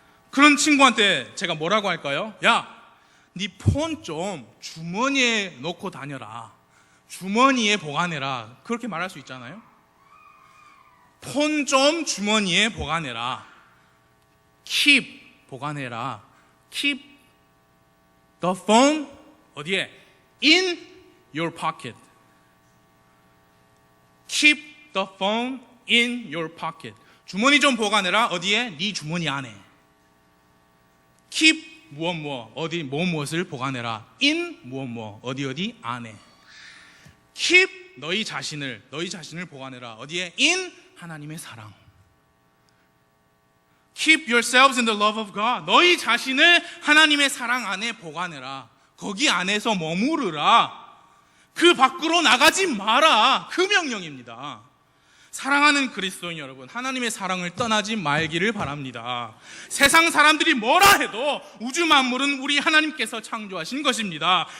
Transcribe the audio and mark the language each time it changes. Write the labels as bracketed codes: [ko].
[ko] 그런 친구한테 제가 뭐라고 할까요? 야, 네 폰 좀 주머니에 넣고 다녀라. 주머니에 보관해라. 그렇게 말할 수 있잖아요. 폰 좀 주머니에 보관해라. [en] keep [ko] 보관해라. [en] keep the phone [ko] 어디에? [en] in your pocket. keep the phone in your pocket. [ko] 주머니 좀 보관해라. 어디에? 네 주머니 안에. [en] keep [ko] 무엇 어디 무엇을 보관해라. [en] in [ko] 무엇 어디 안에. [en] keep [ko] 너희 자신을 보관해라. 어디에? [en] in [ko] 하나님의 사랑. [en] keep yourselves in the love of God. [ko] 너희 자신을 하나님의 사랑 안에 보관해라. 거기 안에서 머무르라. 그 밖으로 나가지 마라. 그 명령입니다. 사랑하는 그리스도인 여러분, 하나님의 사랑을 떠나지 말기를 바랍니다. 세상 사람들이 뭐라 해도 우주 만물은 우리 하나님께서 창조하신 것입니다.